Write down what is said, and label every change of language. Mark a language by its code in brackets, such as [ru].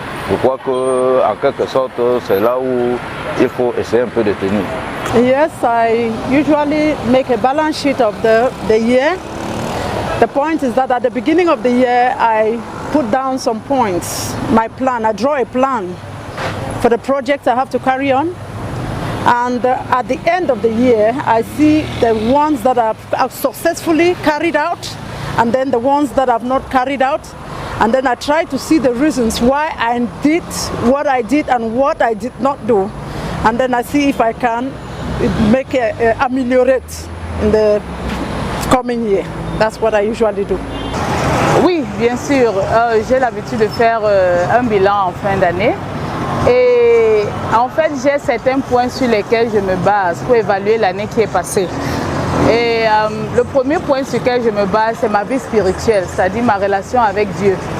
[fr] Je crois qu'en quelque sorte, c'est là où il faut essayer un peu de tenir. [en] Yes, I usually make a balance sheet of the year. The point is that at the beginning of the year, I put down some points, my plan. I draw a plan for the projects I have to carry on. And at the end of the year, I see the ones that I've successfully carried out, and then the ones that I've not carried out. And then I try to see the reasons why I did what I did and what I did not do. And then I see if I can make ameliorate in the coming year. That's what I usually do. [fr] Oui, bien sûr. J'ai l'habitude de faire un bilan en fin d'année. Et en fait, j'ai certains points sur lesquels je me base pour évaluer l'année qui est passée. Et le premier point sur lequel je me base, c'est ma vie spirituelle, c'est-à-dire ma relation avec Dieu.